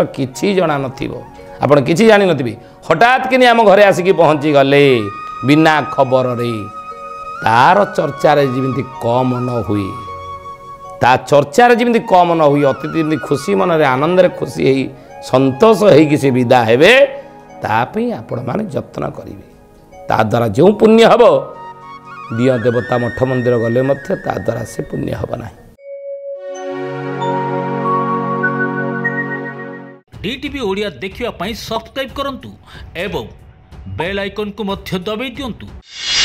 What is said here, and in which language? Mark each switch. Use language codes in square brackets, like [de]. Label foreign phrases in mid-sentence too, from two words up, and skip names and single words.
[or] କିଛି ଜଣା ନଥିବ ଆପଣ କିଛି ଜାଣିନଥିବେ ହଠାତ୍ କିନି ଆମ ଘରେ ଆସିକି ପହଞ୍ଚିଗଲେ ବିନା ଖବରରେ ତାର ଚର୍ଚ୍ଚାରେ ଯେମିତି କମ୍ ନ ହୁଏ ତା ଚର୍ଚ୍ଚାରେ ଯେମିତି କମ୍ ନ ହୁଏ ଅତିଥି ଯେମିତି ଖୁସି ମନରେ ଆନନ୍ଦରେ ଖୁସି ହେଇ ସନ୍ତୋଷ ହେଇକି ସେ ବିଦା ହେବେ ତା ପାଇଁ ଆପଣମାନେ ଯତ୍ନ କରିବେ ତା ଦ୍ୱାରା ଯେଉଁ ପୁଣ୍ୟ ହେବ ଦିଅ ଦେବତା ମଠ ମନ୍ଦିର ଗଲେ ମଧ୍ୟ ତା ଦ୍ୱାରା ସେ ପୁଣ୍ୟ ହେବ ନାହିଁ। DTV ଓଡ଼ିଆ ଦେଖିବା ପାଇଁ ସବସ୍କ୍ରାଇବ କରନ୍ତୁ ଏବଂ [en] bell icon [or] କୁ ମଧ୍ୟ ଦବାଇ ଦିଅନ୍ତୁ।